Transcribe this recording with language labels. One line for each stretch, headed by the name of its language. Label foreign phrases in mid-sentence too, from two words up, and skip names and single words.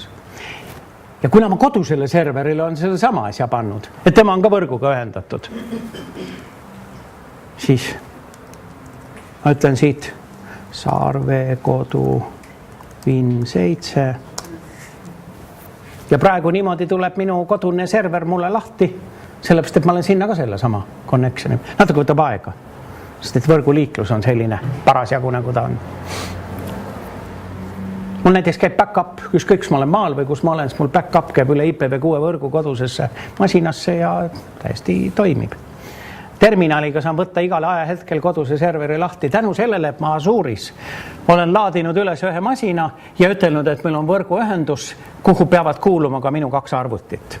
Estonian: Ja kuna ma kodusele serverile on seda sama asja pannud, et tema on ka võrguga ühendatud, siis ma ütlen siit Saarvee kodu Win7 ja praegu niimoodi tuleb minu kodune server mulle lahti, sellepärast, et ma olen sinna ka selle sama connectioni. Natuke võtab aega, sest et võrguliiklus on selline parasjagu, nagu ta on. Mul näiteks käib back-up, ükskõik kus ma olen maal või kus ma olen, siis mul back-up käib üle IPv6 võrgu kodusesse masinasse ja täiesti toimib. Terminaliga saan võtta igale ajahetkel koduse serveri lahti. Tänu sellele, et ma Azure'is olen laadinud üles ühe masina ja ütelnud, et meil on võrguühendus, kuhu peavad kuuluma ka minu 2 arvutit.